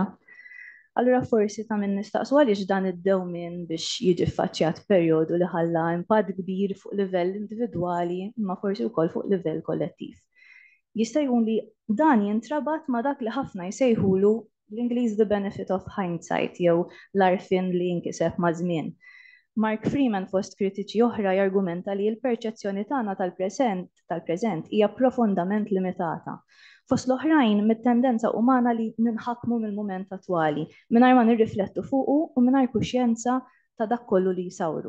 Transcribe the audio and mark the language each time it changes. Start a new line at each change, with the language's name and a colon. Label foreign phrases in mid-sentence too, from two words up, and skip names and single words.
Maltese: Allura forsi ta' min nistaqsu għaliex dan id-dewmien biex jiġi ffaċċjat perjodu li ħalla impatt kbir fuq livell individwali imma forsi wkoll fuq livell kollettiv. Jista' jkun li dan jintrabat ma' dak li ħafna jsejħulu l-Ingliż
English: the benefit of hindsight
Maltese: jew l-arfin li jinkiseb ma' żmien. Mark Freeman fost kritiċi oħra jargumenta li l-perċezzjoni tagħna tal-preżent hija profondament limitata. Fost l-oħrajn mit-tendenza umana li ninħakmu mill-mument attwali mingħajr ma nirriflettu fuqu u mingħajr kuxjenza ta' dak kollu li jsawru.